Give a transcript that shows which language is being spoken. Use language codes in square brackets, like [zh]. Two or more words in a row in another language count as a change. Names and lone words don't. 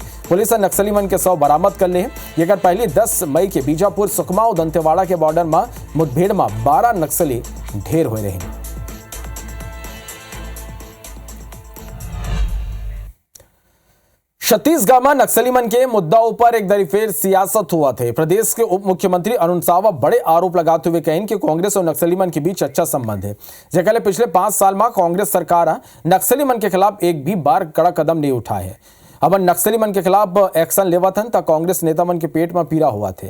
[hne] पुलिस ने नक्सली मन के 100 बरामद कर ले। ये पहली 10 मई के बीजापुर सुकमा और दंतेवाड़ा के बॉर्डर में मुठभेड़ में 12 नक्सली ढेर हुए रहे। छत्तीसगढ़ में नक्सली मन के मुद्दा ऊपर एक दरी फिर सियासत हुआ थे। प्रदेश के उप मुख्यमंत्री अरुण सावा बड़े आरोप लगाते हुए कहें कि कांग्रेस और नक्सली मन के बीच अच्छा संबंध है। जैसे पिछले 5 साल में कांग्रेस सरकार नक्सली मन के खिलाफ एक भी बार कड़ा कदम नहीं उठाए है। अब नक्सली मन के खिलाफ एक्शन लेवत हन तक कांग्रेस नेता मन के पेट में पीड़ा हुआ थे।